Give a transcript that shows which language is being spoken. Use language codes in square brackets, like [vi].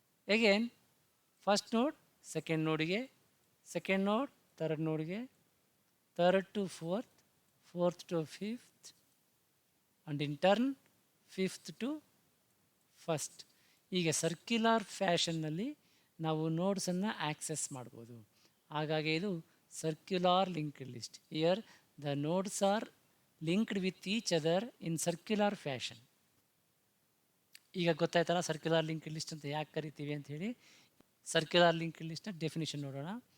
[en] Again first node second ನೋಡಿಗೆ, second node third ನೋಡ್ಗೆ, third to fourth, fourth to fifth, and in turn fifth to first. [kn] ಹೀಗೆ circular ಫ್ಯಾಷನ್ನಲ್ಲಿ ನಾವು ನೋಡ್ಸನ್ನು access ಮಾಡ್ಬೋದು. ಹಾಗಾಗಿ ಇದು circular linked list. [en] Here the nodes are linked with each other in circular fashion. [kn] ಈಗ ಗೊತ್ತಾಯ್ತಲ್ಲ circular link list ಅಂತ ಯಾಕೆ ಕರಿತೀವಿ ಅಂತ ಹೇಳಿ. ಸರ್ಕ್ಯುಲರ್ ಲಿಂಕ್ ಲಿಸ್ಟ್ನ ಡೆಫಿನಿಷನ್ ನೋಡೋಣ.